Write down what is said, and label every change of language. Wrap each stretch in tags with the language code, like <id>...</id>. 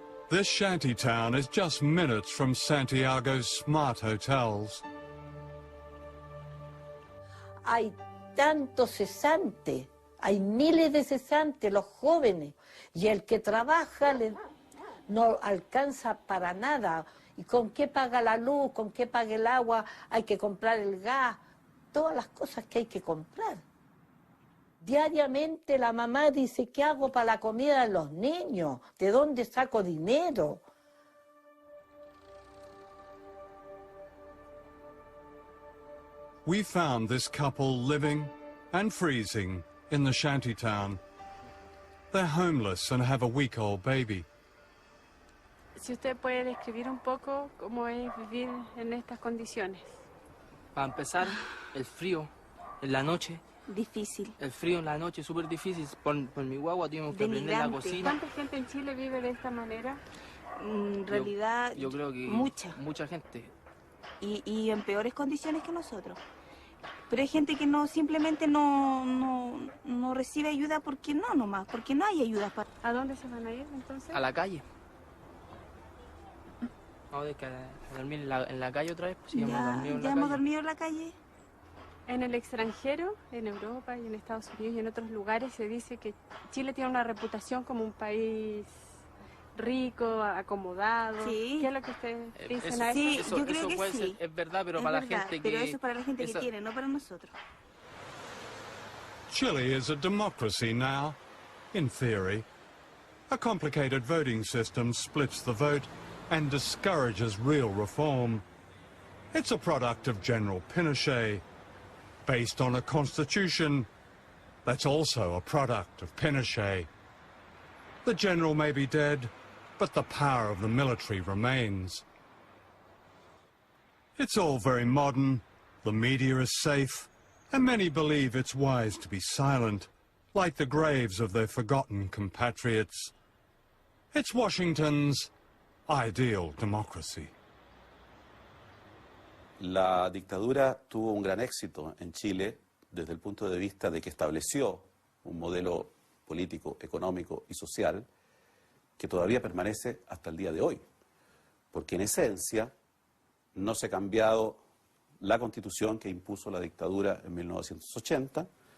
<en>This shanty town is just minutes from Santiago's smart hotels.</en> <es>Hay tantos cesantes, hay miles de cesantes, los jóvenes, y el que trabaja no alcanza para nada. ¿Y con qué paga la luz? ¿Con qué paga el agua? Hay que comprar el gas, todas las cosas que hay que comprar. Diariamente la mamá dice, ¿qué hago para la comida de los niños? ¿De dónde saco dinero?</es> <en>We found this couple living and freezing in the shantytown. They're homeless and have a week-old baby.</en> <es>Si usted puede describir un poco cómo es vivir en estas condiciones. Para empezar, el frío en la noche. Difícil. El frío en la noche es súper difícil. Por mi guagua tuvimos que prender la cocina. ¿Cuánta gente en Chile vive de esta manera? En realidad, yo creo que mucha gente. Y en peores condiciones que nosotros. Pero hay gente que simplemente no recibe ayuda porque no nomás, porque no hay ayuda para... ¿A dónde se van a ir entonces? A la calle. Vamos a dormir en la calle otra vez. Pues, ya hemos dormido en la calle. En el extranjero, en Europa y en Estados Unidos y en otros lugares se dice que Chile tiene una reputación como un país rico, acomodado. Sí. ¿Qué es lo que ustedes dicen a eso? Sí, yo creo que sí. Ser, es verdad, pero para la gente que... Pero eso es para la gente que tiene, no para nosotros.</es> <en>Chile is a democracy now, in theory. A complicated voting system splits the vote and discourages real reform. It's a product of General Pinochet, based on a constitution that's also a product of Pinochet. The general may be dead, but the power of the military remains. It's all very modern, the media is safe, and many believe it's wise to be silent, like the graves of their forgotten compatriots. It's Washington's ideal democracy.</en> <es>La dictadura tuvo un gran éxito en Chile desde el punto de vista de que estableció un modelo político, económico y social que todavía permanece hasta el día de hoy, porque en esencia no se ha cambiado la Constitución que impuso la dictadura en 1980.</es>